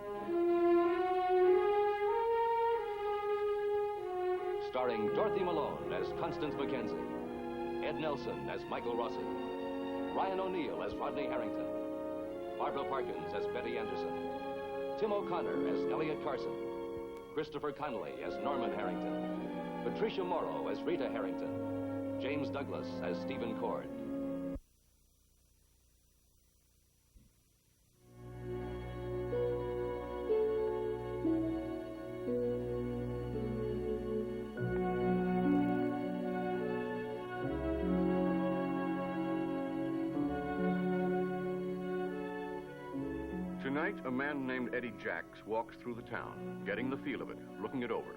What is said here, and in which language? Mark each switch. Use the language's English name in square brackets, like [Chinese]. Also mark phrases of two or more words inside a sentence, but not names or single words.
[English] Starring Dorothy Malone as Constance Mackenzie, Ed Nelson as Michael Rossi, Ryan O'Neal as Rodney Harrington, Barbara Parkins as Betty Anderson, Tim O'Connor as Elliot Carson, Christopher Connolly as Norman Harrington, Patricia Morrow as Rita Harrington, James Douglas as Stephen Cord. Tonight, a man named Eddie Jacks walks through the town, getting the feel of it, looking it over.